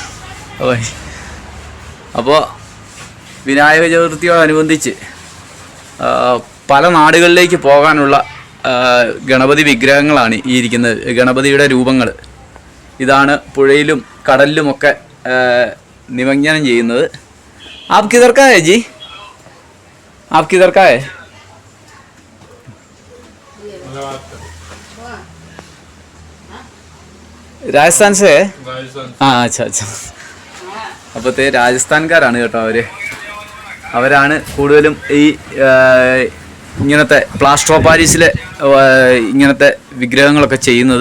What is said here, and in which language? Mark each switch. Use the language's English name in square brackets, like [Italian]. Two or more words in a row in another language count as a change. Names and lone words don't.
[Malayalam] അപ്പോൾ വിനായക ചതുർത്ഥിയോടനുബന്ധിച്ച് പല നാടുകളിലേക്ക് പോകാനുള്ള ഗണപതി വിഗ്രഹങ്ങളാണ് ഈ ഇരിക്കുന്നത്. ഗണപതിയുടെ രൂപങ്ങൾ ഇതാണ് പുഴയിലും കടലിലുമൊക്കെ നിമജ്ജനം ചെയ്യുന്നത്. [Hindi] आप किधर का है जी? आप किधर का है? राजस्थान से? आ अच्छा अच्छा. [Malayalam] അപ്പോഴത്തെ രാജസ്ഥാൻകാരാണ് കേട്ടോ അവരാണ് കൂടുതലും ഈ ഇങ്ങനത്തെ പ്ലാസ്റ്റർ ഓഫ് പാരീസിലെ ഇങ്ങനത്തെ വിഗ്രഹങ്ങളൊക്കെ ചെയ്യുന്നത്.